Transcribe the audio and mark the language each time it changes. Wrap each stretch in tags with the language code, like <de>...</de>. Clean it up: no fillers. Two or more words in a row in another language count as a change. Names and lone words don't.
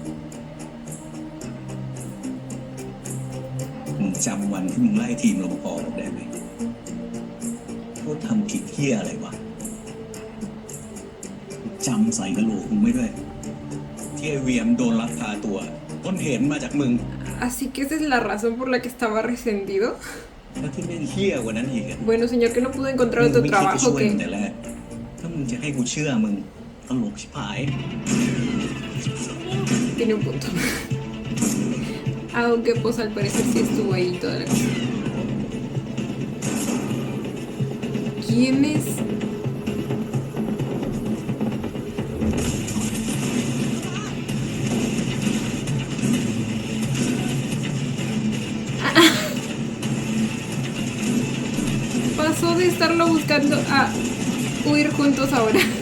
<th>มึงจำวันที่มึงไล่ทีมรปภได้ไหมเขาทำผิดเหี้ยอะไรวะจำใส่กระโหลกมึงไม่ด้วย ที่ไอเวียมโดนลักพาตัวต้นเหตุมาจากมึง</th> <es>Así que esa es la razón por la que estaba resentido.</es> <th>แล้วที่เป็นเหี้ยกว่านั้นอีกอะ</th> <es>Bueno, señor, que no pudo encontrar</es> <th>มึง</th> <es>otro</es> <th>ไม่คิดจะ</th> <es>trabajo</es> <th>ช่วย</th> <es>que...</es> <th>ตั้งแต่แรกถ้ามึงจะให้กูเชื่อมึงตลกชิบหาย</th> <es>Tiene un punto. Aunque pues al parecer sí estuvo ahí toda la cosa. ¿Quién es? Pasó de estarlo buscando a huir juntos ahora.</es>